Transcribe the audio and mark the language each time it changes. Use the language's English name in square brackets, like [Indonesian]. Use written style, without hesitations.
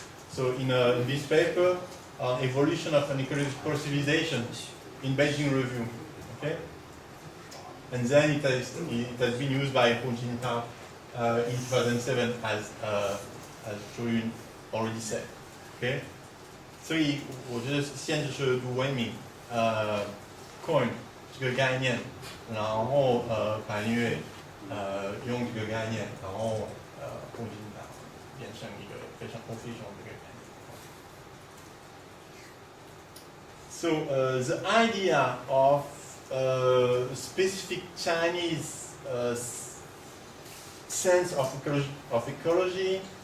[English] So in this paper, Evolution of an Ecological Civilization in Beijing Review, okay? And then it has been used by Hu Jintao in 2007 as Zhou Yun already said, okay? [Chinese] 所以我觉得先就是Du Weiming coin 这个概念，然后Pan Yue用这个概念，然后Hu Jintao变成一个非常 official 的一个概念。 [English] So the idea of specific Chinese sense of ecology.